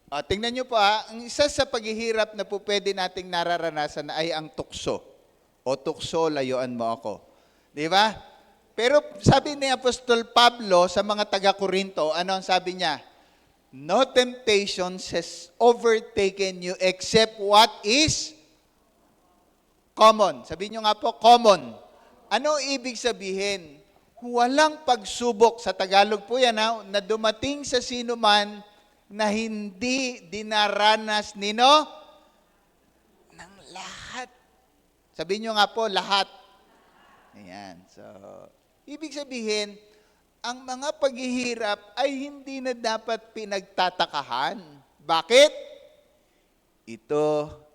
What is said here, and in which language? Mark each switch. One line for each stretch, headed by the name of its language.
Filipino: Tingnan nyo po ang isa sa paghihirap na po pwede nating nararanasan ay ang tukso. O tukso, layuan mo ako. Di ba? Pero sabi ni Apostol Pablo sa mga taga-Korinto, ano ang sabi niya?
English: No temptation has overtaken you except what is common.
Filipino: Sabi nyo nga po, common. Ano ibig sabihin? Walang pagsubok, sa Tagalog po yan, na dumating sa sino man na hindi dinaranas ng lahat. Sabihin nyo nga po, lahat. Ayan. So, ibig sabihin, ang mga paghihirap ay hindi na dapat pinagtatakahan. Bakit? Ito